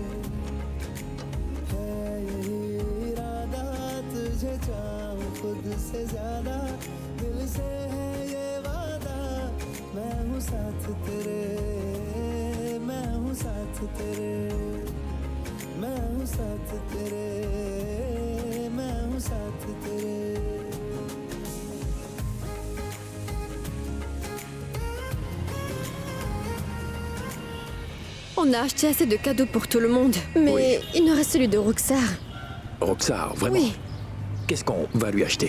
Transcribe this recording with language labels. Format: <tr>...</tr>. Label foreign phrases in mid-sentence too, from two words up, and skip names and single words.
<hi>है यही इरादा तुझे चाहूँ खुद से ज्यादा दिल से है ये वादा मैं हूँ साथ तेरे मैं हूँ साथ तेरे मैं हूँ साथ तेरे मैं हूँ साथ तेरे</hi> <fr>On a acheté assez de cadeaux pour tout le monde, mais Oui. il nous reste celui de Roxar. Roxar, vraiment? Oui, Qu'est-ce qu'on va lui acheter?</fr>